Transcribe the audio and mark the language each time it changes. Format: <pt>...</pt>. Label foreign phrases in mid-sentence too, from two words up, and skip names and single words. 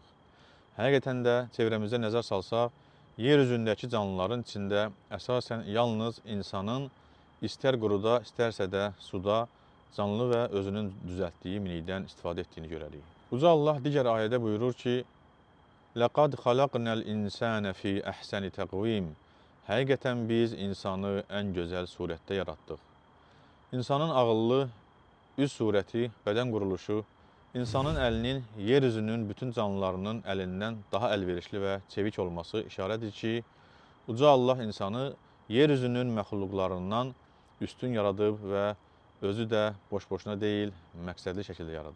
<az>Həqiqətən də çevrəmizə nəzər salsaq, yer üzündəki canlıların içində əsasən yalnız insanın istər quruda, istərsə də suda canlı və özünün düzəltdiyi minikdən istifadə etdiyini görərik. Uca Allah digər ayədə buyurur ki,</az> <ar>لَقَدْ خَلَقْنَا الْإِنسَانَ فِي أَحْسَنِ تَقْوِيمٍ.</ar> <az>Həqiqətən biz insanı ən gözəl surətdə yaratdıq. İnsanın ağıllı, üz surəti, bədən quruluşu, insanın əlinin yer üzünün bütün canlılarının əlindən daha əlverişli və çevik olması işarədir ki, Uca Allah insanı yer üzünün məxluqlarından üstün yaradıb və özü də boş-boşuna deyil, məqsədli şəkildə yaradıb.</az>